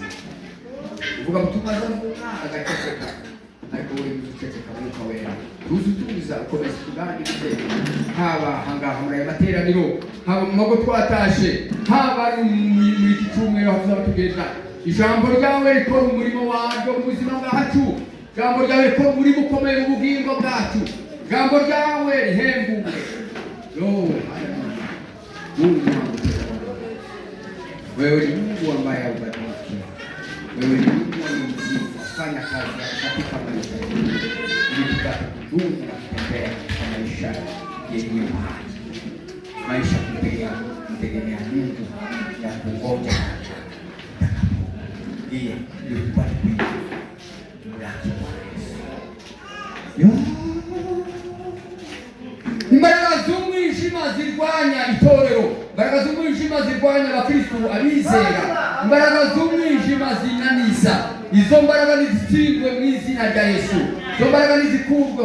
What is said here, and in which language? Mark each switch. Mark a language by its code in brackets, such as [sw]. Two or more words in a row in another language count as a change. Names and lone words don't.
[rw] Uvuga ngo tumaze mvuga agaceceka, ariko wowe uceceka Mwuka Wera tuzi utuza ukomeza tuganirize, haba ahangaha muri aya materaniro, haba mu mago twatashe, haba muri iki cyumweru aho tuzaba tugenda. Ijambo ryawe rikora umurimo waryo mu buzima bwacu, ijambo ryawe rikora umurimo ukomeye mu bugingo bwacu, ijambo ryawe rihembure. [sw] Wewe ni Mungu ambaye haubadiliki. Wewe ni Mungu mzima, fanya kazi katika maisha yetu ili tupate kudumu na kutembea katika maisha yenye uhai, maisha kumtegemea Mungu ya kungoja ili tupate kuishi mlaki wa Yesu. [rw] Imbaraga z'umwijima zirwanya itorero, imbaraga z'umwijima zirwanya abakristo abizera, imbaraga z'umwijima zinaniza. Izo mbaraga nizitsindwe mu izina rya Yesu, izo mbaraga nizikurweho.